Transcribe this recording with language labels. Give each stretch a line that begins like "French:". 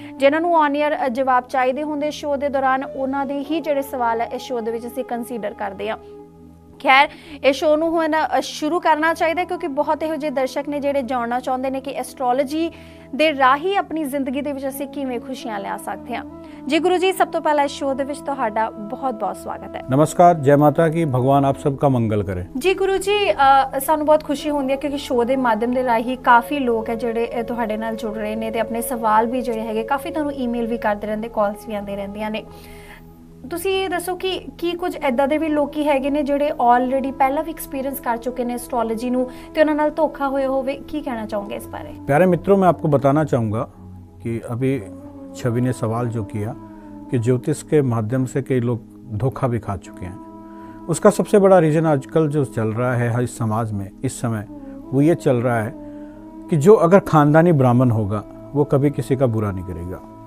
Punjabi: ਜਿਨ੍ਹਾਂ ਨੂੰ on air ਜਵਾਬ ਚਾਹੀਦੇ ਹੁੰਦੇ ਸ਼ੋਅ ਦੇ ਦੌਰਾਨ, ਉਹਨਾਂ ਦੇ ਹੀ ਜਿਹੜੇ ਸਵਾਲ ਹੈ ਇਸ ਸ਼ੋਅ ਦੇ ਵਿੱਚ ਅਸੀਂ ਕੰਸੀਡਰ ਕਰਦੇ ਹਾਂ।
Hindi: खैर, इस शो
Punjabi: ਨੂੰ ਹੁਣ
Hindi: शुरू करना चाहिए क्योंकि बहुत
Punjabi: ਇਹੋ ਜਿਹੇ ਦਰਸ਼ਕ ਨੇ ਜਿਹੜੇ ਜਾਣਨਾ ਚਾਹੁੰਦੇ ਨੇ ਕਿ ਐਸਟ੍ਰੋਲੋਜੀ ਦੇ ਰਾਹੀਂ ਆਪਣੀ ਜ਼ਿੰਦਗੀ ਦੇ ਵਿੱਚ ਅਸੀਂ ਕਿਵੇਂ ਖੁਸ਼ੀਆਂ ਲਿਆ ਸਕਦੇ ਹਾਂ। जी गुरु जी, सब तो पहला इस शो ਦੇ ਵਿੱਚ ਤੁਹਾਡਾ ਬਹੁਤ-ਬਹੁਤ ਸਵਾਗਤ है।
Hindi: नमस्कार, जय माता की, भगवान आप सबका मंगल करे।
Punjabi: जी गुरु जी, ਸਾਨੂੰ ਬਹੁਤ ਖੁਸ਼ੀ ਹੁੰਦੀ ਹੈ ਕਿਉਂਕਿ ਸ਼ੋ ਦੇ ਮਾਧਿਅਮ ਦੇ ਰਾਹੀਂ ਕਾਫੀ ਲੋਕ ਹੈ ਜਿਹੜੇ ਤੁਹਾਡੇ ਨਾਲ ਜੁੜ ਰਹੇ ਨੇ ਤੇ ਆਪਣੇ ਸਵਾਲ ਵੀ ਜਿਹੜੇ ਹੈਗੇ ਕਾਫੀ ਤੁਹਾਨੂੰ ਈਮੇਲ ਵੀ ਕਰਦੇ ਰਹਿੰਦੇ, ਕਾਲਸ ਵੀ ਆਉਂਦੇ ਰਹਿੰਦੀਆਂ ਨੇ। ਤੁਸੀਂ ਇਹ ਦੱਸੋ ਕਿ ਕੀ ਕੁਝ ਇੱਦਾਂ ਦੇ ਵੀ ਲੋਕੀ ਹੈਗੇ ਨੇ ਜਿਹੜੇ ਆਲਰੇਡੀ ਪਹਿਲਾਂ ਵੀ ਐਕਸਪੀਰੀਅੰਸ ਕਰ ਚੁੱਕੇ ਨੇ एस्ट्रोलॉजी ਨੂੰ ਤੇ ਉਹਨਾਂ ਨਾਲ ਧੋਖਾ ਹੋਇਆ ਹੋਵੇ? ਕੀ ਕਹਿਣਾ ਚਾਹੋਗੇ ਇਸ ਬਾਰੇ?
Hindi: प्यारे मित्रों, मैं आपको बताना चाहूँगा कि अभी छवि ने सवाल जो किया कि ज्योतिष के माध्यम से कई लोग धोखा भी खा चुके हैं, उसका सबसे बड़ा रीज़न आजकल जो चल रहा है हर समाज में इस समय वो ये चल रहा है कि जो अगर ख़ानदानी ब्राह्मण होगा वो कभी किसी का बुरा नहीं करेगा।